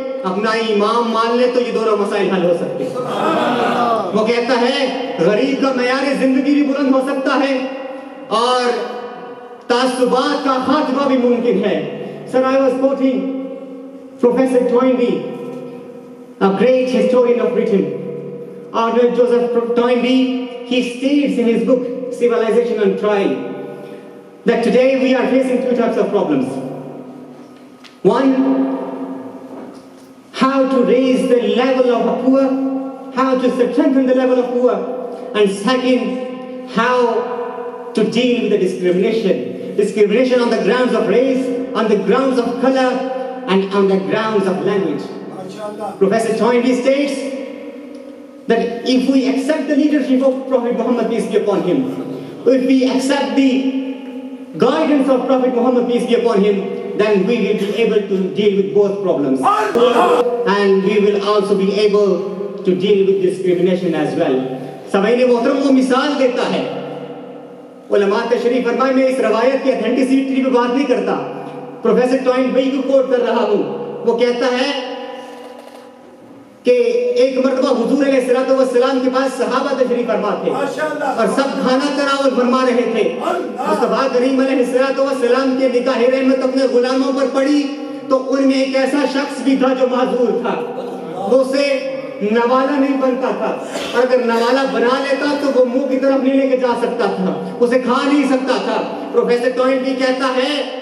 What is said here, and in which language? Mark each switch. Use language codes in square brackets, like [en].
[ur] اپنا امام مان لے تو یہ دونوں مسائل حل ہو سکتے ہیں۔ وہ کہتا ہے غریب کا معیار زندگی بھی بلند ہو سکتا ہے اور تعصبات کا خاتمہ بھی ممکن ہے۔ [en] Sir, I was quoting Professor Toynbee, a great historian of Britain. Arnold Joseph Toynbee, he states in his book Civilization on Trial that today we are facing two types of problems. One, how to raise the level of the poor, how to strengthen the level of poor, and second, how to deal with the discrimination on the grounds of race, on the grounds of color, and on the grounds of language. Professor Toynbee states that if we accept the leadership of Prophet Muhammad, peace be upon him, if we accept the guidance of Prophet Muhammad, peace be upon him, then we will be able to deal with both problems. And we will also be able to deal with discrimination as well. [ur] سمعین محترم کو مثال دیتا ہے، علماء تشریف فرمائے، میں اس روایت کی اتھینٹسٹی پہ بات نہیں کرتا، پروفیسر ٹوائنبی کو کوٹ کر رہا ہوں۔ وہ کہتا ہے کہ ایک مرتبہ حضور علیہ الصلوۃ والسلام کے پاس صحابہ تشریف فرما تھے اور سب کھانا تناول فرما رہے تھے۔ مصطفیٰ کریم علیہ الصلوۃ والسلام کے نگاہ رحمت اپنے غلاموں پر پڑی تو ان میں ایک ایسا شخص بھی تھا جو معذور تھا، وہ اسے نوالا نہیں بنتا تھا، اور اگر نوالا بنا لیتا تو وہ منہ کی طرف نہیں لے کے جا سکتا تھا، اسے کھا نہیں سکتا تھا۔ پروفیسر ٹوائنبی کہتا ہے